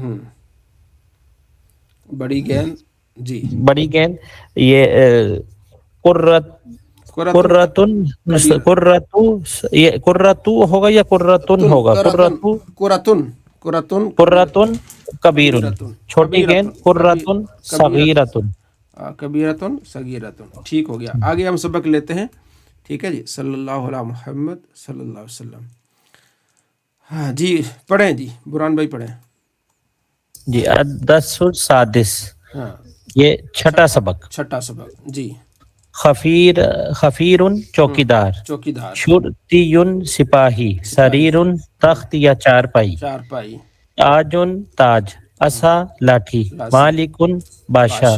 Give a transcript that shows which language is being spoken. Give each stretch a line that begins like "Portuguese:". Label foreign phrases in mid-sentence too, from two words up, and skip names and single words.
Urdu: بڑی گیند. جی بڑی گیند یہ قرۃ ہوگا یا قرۃن ہوگا؟
Arabic: قرۃن کبیرن.
Urdu: چھوٹی گیند
Arabic: قرۃن صغیرتن. کبیرتن صغیرتن.
Urdu: ٹھیک ہو گیا. آگے ہم سبق لیتے ہیں. ٹھیک ہے جی.
Arabic: صلی اللہ علیہ محمد صلی اللہ علیہ وسلم.
Urdu: ہاں جی پڑھیں جی، برہان بھائی پڑھیں.
Arabic: جی الدرس السادس،
Urdu: ہاں یہ چھٹا سبق. چھٹا سبق. جی خفیر چوکیدار، چوکیدار. شرطی سپاہی، سریر تخت یا چارپائی، چارپائی. تاجن تاج، اسا لاٹھی، مالکن بادشاہ.